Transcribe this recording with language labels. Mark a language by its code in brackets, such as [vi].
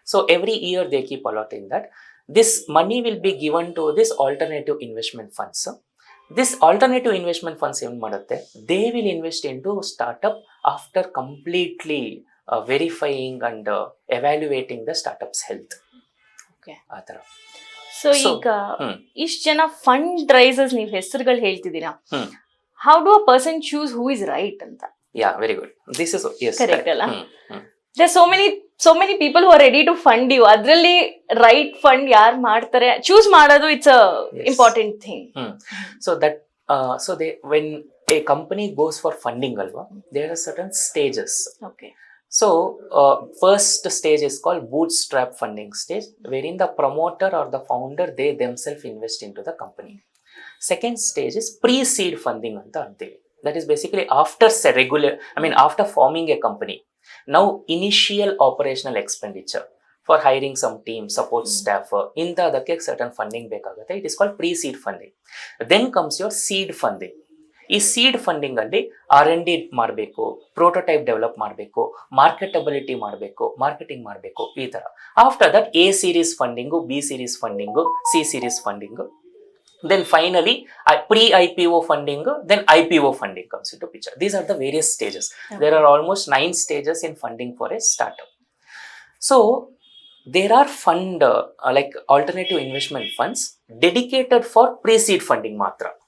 [en] So every year they keep allotting that. This money will be given to this alternative investment funds. This alternative investment funds [kn] ಏನು ಮಾಡುತ್ತೆ, [en] they will invest into startup after completely verifying and evaluating the startup's health. Okay. [kn] ಆ ಥರ. So ಈಗ ಇಷ್ಟು ಜನ fund risers ನೀವು ಹೆಸರುಗಳು ಹೇಳ್ತಿದ್ದೀರಾ, [en] how do a person choose who is right [kn] ಅಂತ? [en] Yeah, very good. This is yes correct ಅಲ್ಲ? There so many people who are ready to fund you. [kn] ಅದರಲ್ಲಿ ರೈಟ್ ಫಂಡ್ ಯಾರು ಮಾಡ್ತಾರೆ ಚೂಸ್ ಮಾಡೋದು [en] It's a important thing. So they when a company goes for funding ಅಲ್ವಾ, there are certain stages. Okay. So first stage is called bootstrap funding stage, wherein the promoter or the founder they themselves invest into the company. Second stage is pre-seed funding [kn] anta antivi. [en] That is basically after after forming a company. Now initial operational expenditure for hiring some team, support staff, intadakke certain funding [kn] ಬೇಕಾಗುತ್ತೆ. [en] It is called pre-seed funding. Then comes your seed funding. [kn] ಈ seed funding ಅಲ್ಲಿ R&D ಮಾಡಬೇಕು, prototype develop ಮಾಡಬೇಕು, ಮಾರ್ಕೆಟಬಿಲಿಟಿ ಮಾಡಬೇಕು, marketing ಮಾಡಬೇಕು, ಈ ತರ. [en] After that A series funding, B series funding, C series funding, then finally pre-IPO funding, then IPO funding comes into picture. These are the various stages. Okay. There are almost 9 stages in funding for a startup. So there are fund like alternative investment funds dedicated for pre-seed funding matra.